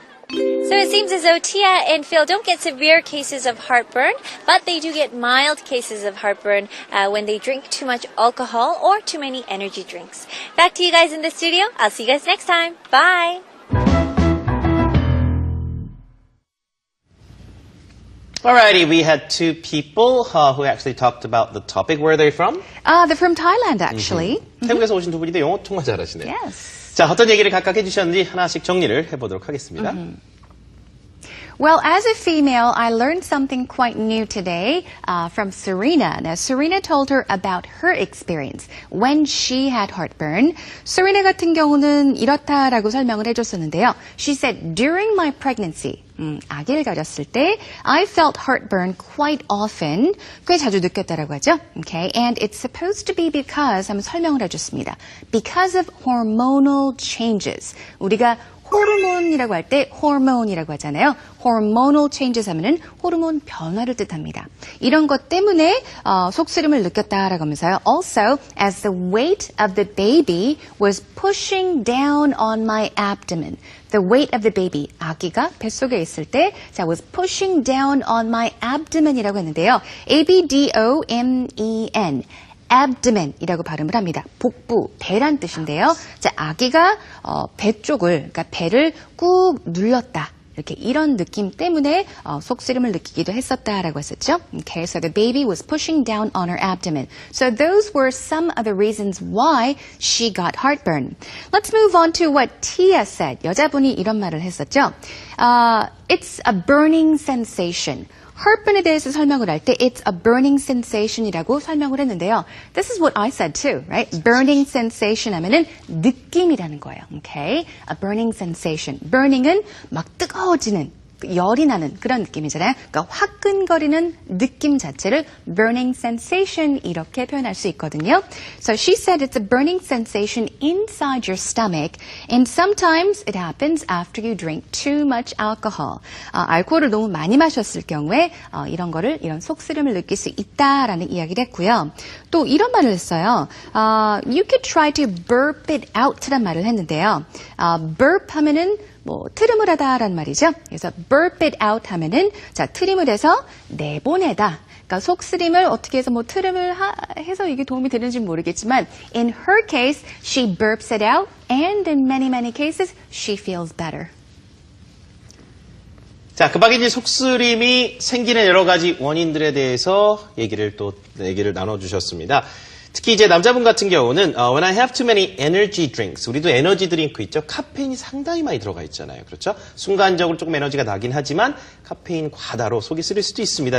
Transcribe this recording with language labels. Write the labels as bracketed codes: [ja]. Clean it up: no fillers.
[en] So it seems as though Tia and Phil don't get severe cases of heartburn, but they do get mild cases of heartburn when they drink too much alcohol or too many energy drinks. Back to you guys in the studio. I'll see you guys next time. Bye! Alrighty, we had two people who actually talked about the topic. Where are they from? They're from Thailand, actually. [ko] 태국에서 오신 두 분인데 영어 정말 잘하시네요. [en] Yes. [ko] 자, 어떤 얘기를 각각 해주셨는지 하나씩 정리를 해보도록 하겠습니다. [en] Well, as a female, I learned something quite new today from Serena. Now, Serena told her about her experience when she had heartburn. [ko] Serena 같은 경우는 이렇다라고 설명을 해줬었는데요. [en] She said, during my pregnancy, [ko] 아기를 가졌을 때, [en] I felt heartburn quite often. [ko] 꽤 자주 느꼈다라고 하죠. [en] Okay, and it's supposed to be because, [ko] 한번 설명을 해줬습니다. [en] Because of hormonal changes. [ko] 우리가 호르몬이라고 할 때 호르몬이라고 하잖아요. [en] hormonal changes [ko] 하면은 호르몬 변화를 뜻합니다. 이런 것 때문에 속쓰림을 느꼈다라고 하면서요. [en] Also, as the weight of the baby was pushing down on my abdomen. The weight of the baby, [ko] 아기가 뱃속에 있을 때, [en] 자, was pushing down on my abdomen이라고 했는데요. A-B-D-O-M-E-N. [ko] abdomen이라고 발음을 합니다. 복부, 배란 뜻인데요. 자, 아기가 배 쪽을, 그러니까 배를 꾹 눌렀다. 이렇게 이런 느낌 때문에 속쓰림을 느끼기도 했었다라고 했었죠. [en] Okay, so the baby was pushing down on her abdomen. So those were some of the reasons why she got heartburn. Let's move on to what Tia said. [ko] 여자분이 이런 말을 했었죠. [en] It's a burning sensation. [ko] heartburn에 대해서 설명을 할 때 [en] it's a burning sensation [ko] 이라고 설명을 했는데요. [en] This is what I said too, right? Burning sensation [ko] 하면은 느낌이라는 거예요. [en] Okay? A burning sensation. [ko] burning은 막 뜨거워지는 열이 나는 그런 느낌이잖아요. 그러니까 화끈거리는 느낌 자체를 [en] burning sensation [ko] 이렇게 표현할 수 있거든요. [en] So she said it's a burning sensation inside your stomach and sometimes it happens after you drink too much alcohol. [ko] 알코올을 너무 많이 마셨을 경우에 이런 속쓰림을 느낄 수 있다라는 이야기를 했고요. 또 이런 말을 했어요. [en] You could try to burp it out라는 [ko] 말을 했는데요. burp 하면은 트림을 하다라는 말이죠. 그래서 [en] burp it out [ko] 하면은 자, 트림을 해서 내보내다. 그러니까 속쓰림을 어떻게 해서 트림을 해서 이게 도움이 되는지 모르겠지만 [en] in her case, she burps it out and in many, many cases, she feels better. [ko] 자, 그 밖에 이제 속쓰림이 생기는 여러 가지 원인들에 대해서 얘기를 나눠주셨습니다. 특히 이제 남자분 같은 경우는 [en] when I have too many energy drinks, [ko] 우리도 에너지 드링크 있죠. 카페인이 상당히 많이 들어가 있잖아요. 그렇죠? 순간적으로 조금 에너지가 나긴 하지만 카페인 과다로 속이 쓰릴 수도 있습니다.